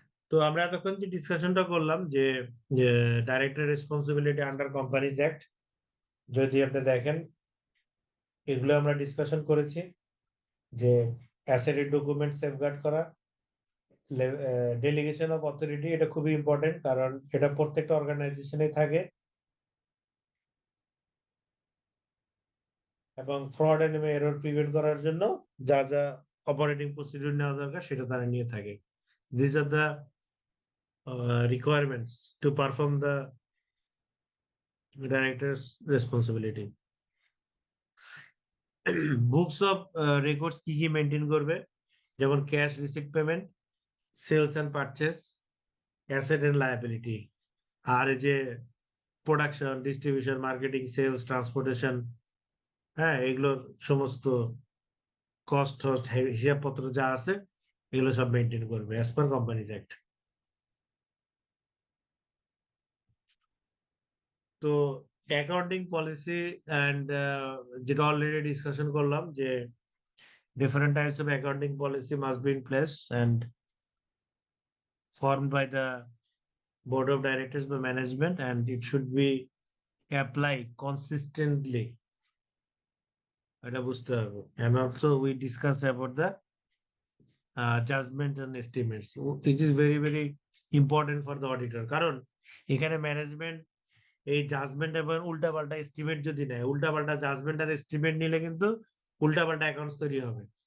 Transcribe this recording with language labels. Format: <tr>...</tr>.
<bn>তো আমরা এতক্ষণ যে ডিসকাশনটা করলাম যে director responsibility under companies act, যদি আপনি দেখেন এগুলো আমরা ডিসকাশন করেছি যে অ্যাসেটের ডকুমেন্ট সেফগার্ড করা, ডেলিগেশন অফ অথরিটি, এটা খুবই ইম্পর্টেন্ট, কারণ এটা প্রত্যেকটা অর্গানাইজেশনে থাকে, এবং ফ্রড এন্ড এরর প্রিভেন্ট করার জন্য যা যা অপারেটিং প্রসিডিউর নেওয়া দরকার সেটা তারা নিয়ে থাকে।</bn> <en>This are the requirements to perform the director's responsibility.</en> <bn>Books of records কি কি মেনটেন করবে, যেমন cash receipt payment, sales and purchase, asset and liability, আর এই যে production, distribution, marketing, sales, transportation, হ্যাঁ, এগুলোর সমস্ত কস্ট হিসাবপত্র যা আছে এগুলো সব মেনটেন করবে অ্যাজ পার কোম্পানিজ অ্যাক্ট। তো অ্যাকাউন্টিং পলিসি অ্যান্ড যেটা অলরেডি ডিসকাশন করলাম যে</bn> <en>different types of accounting policy must be in place and formed by the board of directors by management, and it should be applied consistently. And also we discussed about the judgment and estimates, which is very very important for the auditor,</en> <bn>কারণ এখানে management এই judgement এবং উল্টাপাল্টা estimate যদি নেয়, উল্টাপাল্টা judgement আর estimate নিলে কিন্তু উল্টাপাল্টা অ্যাকাউন্টস তৈরি হবে।</bn>